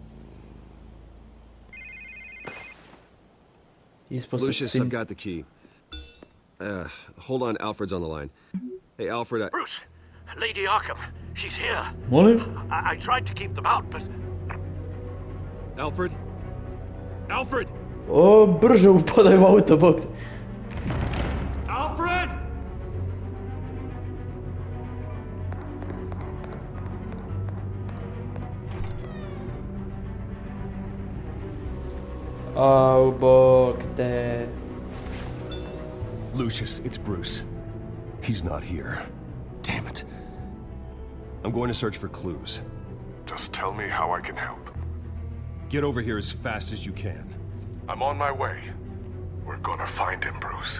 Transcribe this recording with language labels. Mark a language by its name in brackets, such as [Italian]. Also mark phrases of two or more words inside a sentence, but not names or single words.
[English] Lucius, I've got the key. Hold on, Alfred's on the line. Hey, Alfred, Bruce, Lady Arkham, she's here. [Croatian] Molim? [English] I tried to keep them out, but... Alfred? Alfred! [Croatian] O, brže upadaj u auto, bok te. [English] Alfred! [Croatian] Au, bok te. [English] Lucius, it's Bruce. He's not here. Damn it. I'm going to search for clues. Just tell me how I can help. Get over here as fast as you can. I'm on my way. We're gonna find him, Bruce.